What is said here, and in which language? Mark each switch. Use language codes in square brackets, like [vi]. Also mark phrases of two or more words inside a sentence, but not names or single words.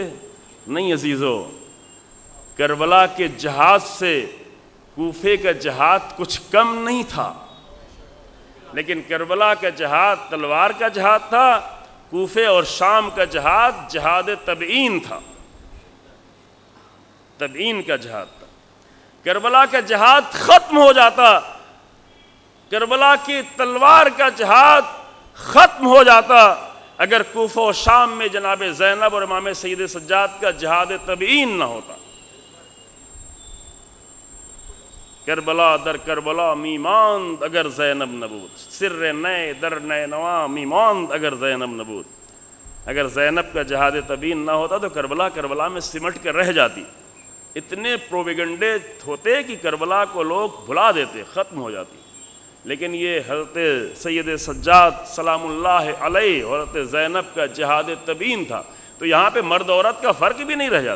[ur] نہیں عزیزو، کربلا کے جہاد سے کوفے کا جہاد کچھ کم نہیں تھا، لیکن کربلا کا جہاد تلوار کا جہاد تھا، کوفے اور شام کا جہاد جہاد تبعین تھا، تبعین کا جہاد تھا۔ کربلا کا جہاد ختم ہو جاتا، کربلا کی تلوار کا جہاد ختم ہو جاتا اگر کوفہ و شام میں جناب زینب اور امام سید سجاد کا جہاد تبعین نہ ہوتا۔ [fa] کربلا در کربلا میماند اگر زینب نبود، سر نئے در نئے نوا میماند اگر زینب نبود۔ [ur] اگر زینب کا جہاد تبیین نہ ہوتا تو کربلا میں سمٹ کر رہ جاتی، اتنے پروپیگنڈے ہوتے کہ کربلا کو لوگ بھلا دیتے، ختم ہو جاتی، لیکن یہ حضرت سید سجاد [ar] سلام اللہ علیہ [ur] اور حضرت زینب کا جہاد تبیین تھا، تو یہاں پہ مرد عورت کا فرق بھی نہیں رہ جاتا۔